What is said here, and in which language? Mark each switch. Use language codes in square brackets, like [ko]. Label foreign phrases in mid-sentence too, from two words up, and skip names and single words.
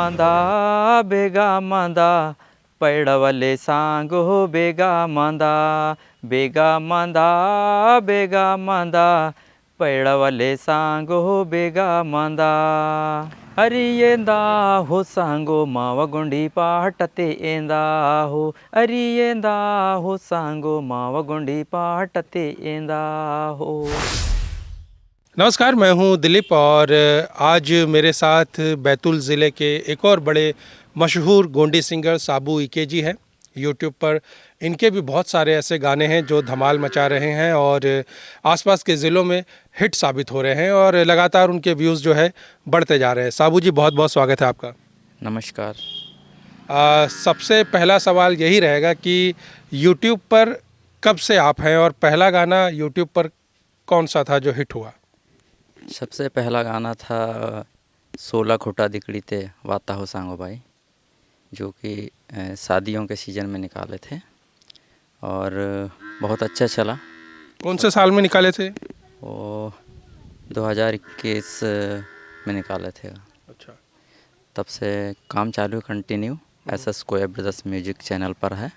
[gon] मांदा पैड़वले सांग हो बेगा मांदा पैड़वले सांग हो बेगा मांदा अरियेंदा हो सांगो मावगुंडी पाटते एंदा हो अरियेंदा हो सांगो मावगुंडी पाटते एंदा हो। [hi] नमस्कार, मैं हूं दिलीप और आज मेरे साथ बैतूल ज़िले के एक और बड़े मशहूर गोंडी सिंगर साबू ईके जी हैं। यूट्यूब पर इनके भी बहुत सारे ऐसे गाने हैं जो धमाल मचा रहे हैं और आसपास के ज़िलों में हिट साबित हो रहे हैं और लगातार उनके व्यूज़ जो है बढ़ते जा रहे हैं। साबू जी, बहुत बहुत स्वागत है आपका। नमस्कार। सबसे पहला सवाल यही रहेगा कि यूट्यूब पर कब से आप हैं और पहला गाना यूट्यूब पर कौन सा था जो हिट हुआ? सबसे पहला गाना था [gon] सोला खुटा दिकड़ी ते वाता हो सांगो भाई, [hi] जो कि शादियों के सीज़न में निकाले थे और बहुत अच्छा चला। कौन से साल में निकाले थे? वो 2021 में निकाले थे। अच्छा। तब से काम चालू कंटिन्यू एसएस कोया ब्रदर्स म्यूजिक चैनल पर है।